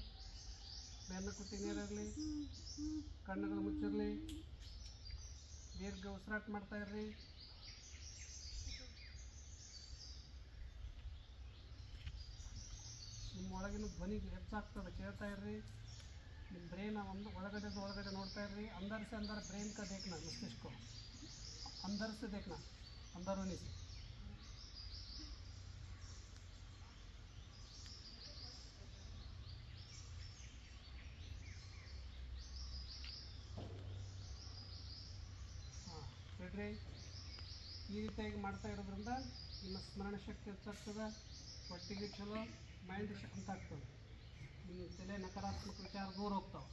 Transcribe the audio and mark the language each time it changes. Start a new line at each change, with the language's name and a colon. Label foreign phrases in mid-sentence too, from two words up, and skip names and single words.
Kannada: ಬೆನ್ನ ಕುತ್ತಿ ನೀರಿರಲಿ, ಕಣ್ಣುಗಳು ಮುಚ್ಚಿರಲಿ, ದೀರ್ಘ ಉಸಿರಾಟ ಮಾಡ್ತಾ ಇರ್ರಿ. ನಿಮ್ಮ ಒಳಗಿನ ಧ್ವನಿಗೆ ಹೆಚ್ಚಾಗ್ತದೆ, ಕೇಳ್ತಾ ಇರ್ರಿ. ನಿಮ್ಮ ಬ್ರೈನ್ ಒಂದು ಒಳಗಡೆ ನೋಡ್ತಾ ಇರ್ರಿ.
Hindi: अंदर से अंदर ब्रेन का देखना, मस्तिष्क को अंदर से देखना, अंदरूनी से.
Kannada: ಬಿಡ್ರಿ. ಈ ರೀತಿಯಾಗಿ ಮಾಡ್ತಾ ಇರೋದ್ರಿಂದ ನಿಮ್ಮ ಸ್ಮರಣ ಶಕ್ತಿ ಹೆಚ್ಚಾಗ್ತದೆ, ಹೊಟ್ಟೆಗೆ ಚಲೋ, ಮೈಂಡ್ ಶಾಂತ ಆಗ್ತದೆ, ನಿಮ್ಮ ತಲೆ ನಕಾರಾತ್ಮಕ ವಿಚಾರ ದೂರ ಹೋಗ್ತಾವೆ.